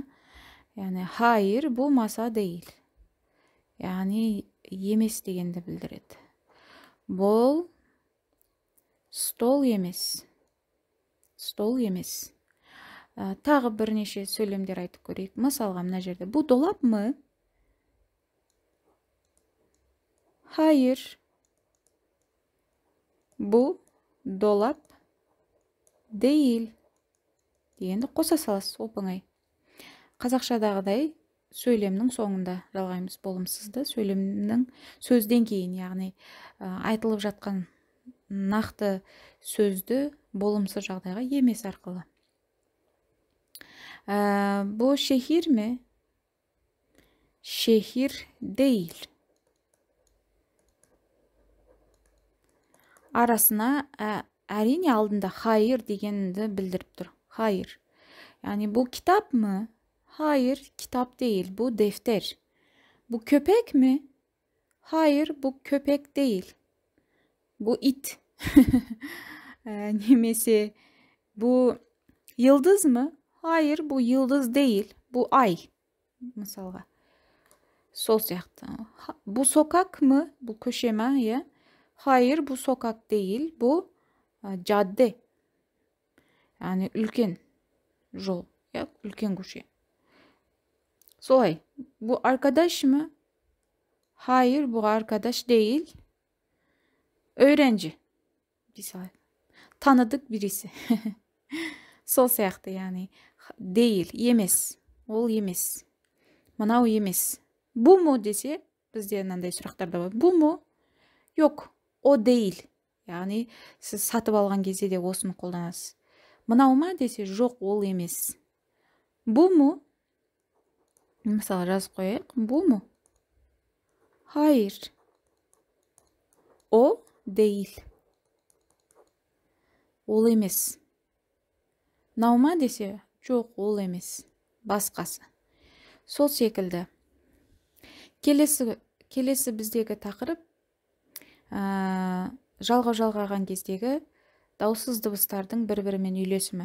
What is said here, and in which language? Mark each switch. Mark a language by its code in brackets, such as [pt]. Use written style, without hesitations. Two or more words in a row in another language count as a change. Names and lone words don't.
[kk] Яғни хайыр, бұл [tr] masa değil. [kk] Яғни емес дегенді білдіреді. Бұл стол емес. Стол емес. Тағы бірнеше сөйлемдер айтып көрейік. Мысалға, мына жерде бұл [tr] dolap mı? Hayır. Bu dolap değil [kk] дегенді қоса саласыз, оп-оңай. Қазақшадағыдай сөйлемнің соңында жалғаймыз болымсызды. Сөйлемнің сөзден кейін, яғни айтылып жатқан нақты сөзді болымсыз жағдайға емес арқылы. [tr] Bu şehir mi? Şehir değil. [kk] Арасына әрине алдында хайыр дегенді білдіріп тұр. [tr] Хайыр. Yani bu kitap mı? Hayır, kitap değil. Bu defter. Bu köpek mi? Hayır, bu köpek değil. Bu it. Немесе bu yıldız mı? Hayır, bu yıldız değil. Bu ay. [kk] Мысалға. Сол сияқты. [tr] Bu sokak mı? Bu köşe mi? Ya? Hayır, bu sokak değil. Bu cadde. [kk] Yani үлкен жол. Ya? Үлкен көше. Солай. [tr] Bu arkadaş mı? Hayır, bu arkadaş değil. Öğrenci. Tanıdık birisi. [kk] Сол сияқты, яғни değil, емес. Ол емес. Мынау емес. [tr] Bu mu dese, [kk] бізде мынандай сұрақтар да бар. [tr] Bu mu? Yok, o değil. [kk] Яғни сіз сатып алған кезде де осыны қолданасыз. Мынау ма десе, жоқ, ол емес. [tr] Bu mu? [kk] Мысалы жазып қояйық. [tr] Bu mu? Hayır. O değil. [kk] Ол емес. Мынау ма десе, жоқ, ол емес. Басқасы. Сол секілді. Келесі біздегі тақырып жалғаған кездегі дауыссыз дыбыстардың бір-бірімен үйлесімі.